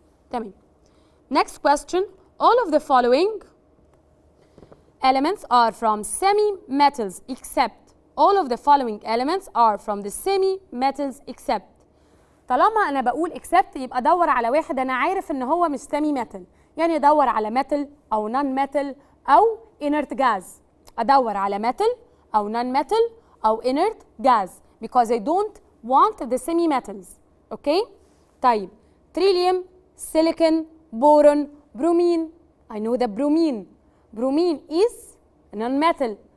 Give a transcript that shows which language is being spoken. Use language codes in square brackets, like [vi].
[ar] تمام. [en] Next question. All of the following elements are from semi-metals except. All of the following elements are from the semi-metals except. [ar] طالما أنا بقول except يبقى أدور على واحد أنا عارف إن هو مش semi-metal. يعني أدور على metal أو non-metal أو inert gas. أدور على metal أو non-metal أو inert gas [en] because I don't want the semi-metals. Okay? طيب. Trillium, silicon, boron, bromine. I know the bromine. Bromine is non-metal.